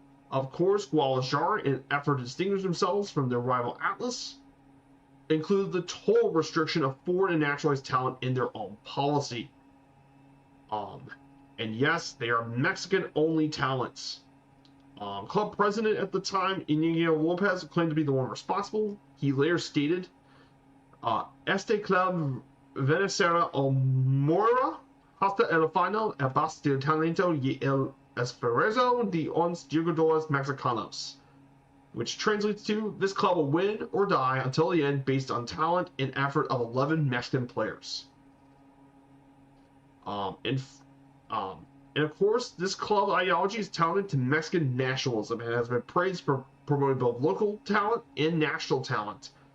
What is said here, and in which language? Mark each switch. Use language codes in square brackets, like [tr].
[en] Of course, Guadalajara, in an effort to distinguish themselves from their rival Atlas, included the total restriction of foreign and naturalized talent in their own policy. And yes, they are Mexican-only talents. Club president at the time, Inigo Lopez, claimed to be the one responsible. He later stated, [es] Este club vencerá o morirá hasta el final a base del talento y el esfuerzo de 11 jugadores mexicanos. [en] Which translates to, this club will win or die until the end based on talent and effort of 11 Mexican players. And of course, this club ideology is touted to Mexican nationalism and has been praised for promoting both local talent and national talent.